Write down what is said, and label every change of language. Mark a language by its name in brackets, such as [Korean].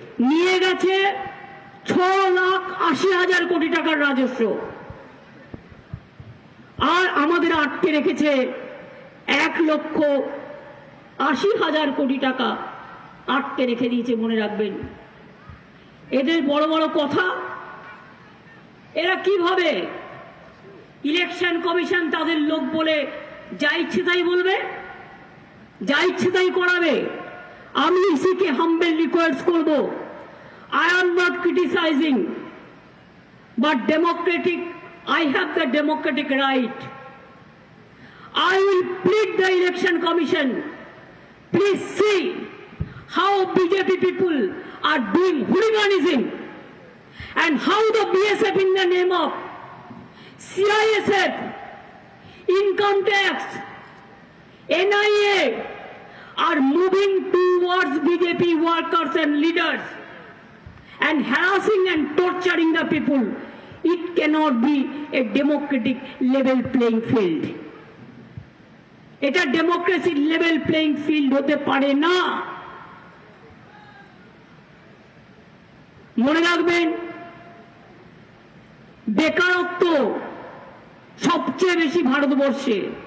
[Bangla] নিয়ে গেছে 6,80,000 কোটি টাকার রাজস্ব, আর আমাদের আটকে রেখেছে 1,80,000 কোটি টাকা আটকে রেখে দিয়েছে। মনে রাখবেন, এদের বড় বড় কথা। এরা কিভাবে ইলেকশন কমিশন তাদের লোক বলে যা ইচ্ছে তাই বলবে, যা ইচ্ছে তাই করাবে। আমি ইসিকে হাম্বল রিকোয়েস্ট করব, [English] I am not criticizing, but I have the democratic right. I will plead the election commission. Please see how BJP people are doing hooliganism, and how the BSF in the name of CISF, income tax, NIA are moving towards BJP workers and leaders and harassing and torturing the people. It cannot be a democratic level playing field. [Bangla] এটা [English] democracy level playing field [Bangla] হতে পারে না। মনে রাখবেন, বেকারত্ব সবচেয়ে বেশি ভারতবর্ষে।